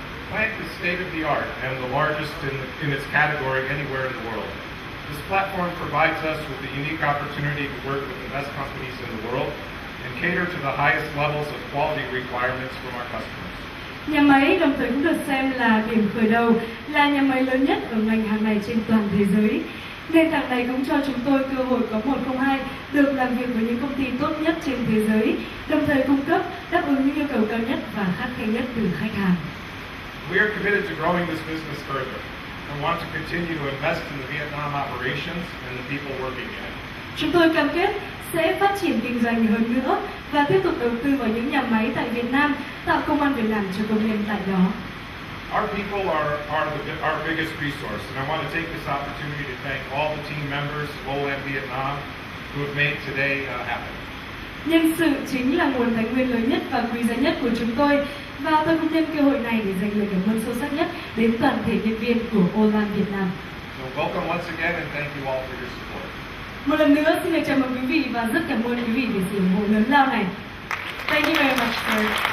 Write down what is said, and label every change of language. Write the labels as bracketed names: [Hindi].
[English] Plant is state of the art and the largest in its category anywhere in the world. This platform provides us with the unique opportunity to work with the best companies in the world and cater to the highest levels of quality requirements from our customers. [Vietnamese] Nhà máy đồng thời cũng được xem là điểm khởi đầu, là nhà máy lớn nhất ở ngành hàng này trên toàn thế giới. Nền tảng này cũng cho chúng tôi cơ hội có 102 được làm việc với những công ty tốt nhất trên thế giới, đồng thời cung cấp đáp ứng những yêu cầu cao nhất và khắt khe nhất từ khách hàng. [English] We are committed to growing this business further and want to continue to invest in the Vietnam operations and the people working in it. [Vietnamese] Chúng tôi cam kết sẽ phát triển kinh doanh hơn nữa và tiếp tục đầu tư vào những nhà máy tại Việt Nam, tạo công ăn việc làm cho công nhân tại đó. [English] Our people are our biggest resource, and I want to take this opportunity to thank all the team members of Olam Vietnam who have made today happen. [Vietnamese] Nhân sự chính là nguồn tài nguyên lớn nhất và quý giá nhất của chúng tôi, và tôi cũng nhân cơ hội này để dành lời cảm ơn sâu sắc nhất đến toàn thể nhân viên của Olam Việt Nam. [English] So welcome once again and thank you all for your support. [Vietnamese] Một lần nữa xin được chào mừng quý vị và rất cảm ơn quý vị về sự ủng hộ lớn lao này. [English] Thank you very much, sir.